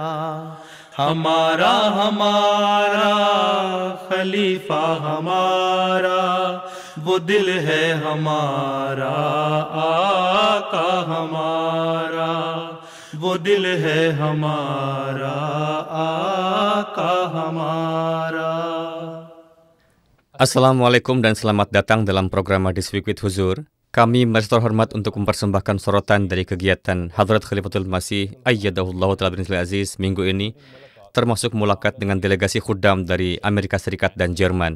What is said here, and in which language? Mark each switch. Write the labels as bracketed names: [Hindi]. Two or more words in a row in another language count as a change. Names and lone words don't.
[Hindi] हमारा हमारा खलीफा हमारा, वो दिल है हमारा आका हमारा, वो दिल है हमारा आका हमारा. [Indonesian] Assalamualaikum dan selamat datang dalam program Hadis Week with Huzur. Kami merasa terhormat untuk mempersembahkan sorotan dari kegiatan Hadrat Khalifatul Masih [Arabic] أيده الله تعالى بن عزيز [Indonesian] minggu ini, termasuk mulakat dengan delegasi khuddam dari Amerika Serikat dan Jerman.